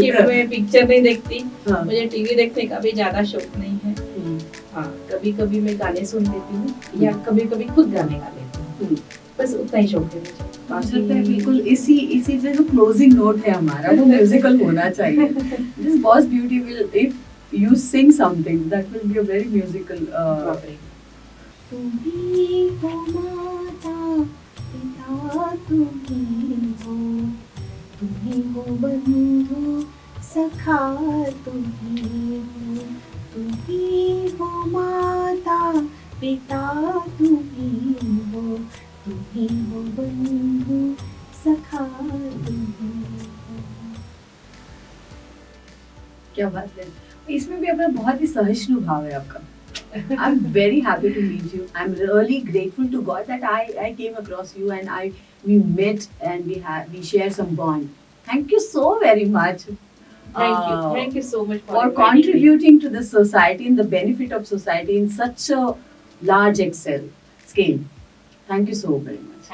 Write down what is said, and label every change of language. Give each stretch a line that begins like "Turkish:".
Hindi: क्योंकि मैं पिक्चर नहीं देखती, हाँ। मुझे टीवी देखने का भी ज्यादा शौक नहीं है। हाँ, कभी कभी मैं गाने सुन लेती हूँ या कभी कभी खुद गाने गा लेती हूँ, बस उतना ही शौक है मुझे। मुझे लगता है बिल्कुल इसी जो क्लोजिंग नोट है हमारा वो म्यूजिकल होना चाहिए.
English: This Boss Beauty will, if you sing something, that will be a very musical.
Hindi: तुम्ही हो माता पिता तुम्ही हो बंधु सखा तुम्ही हो माता पिता तुम्ही हो बंधु सखा तुम्ही क्या बात है. इसमें भी अपना बहुत ही सहिष्णु भाव है आपका.
English: I'm very happy to meet you. I'm really grateful to God that I came across you and we met and we share some bond. Thank you so very much. Thank you so much for inviting me. contributing to the society and the benefit of society in such a large scale. Thank you so very much.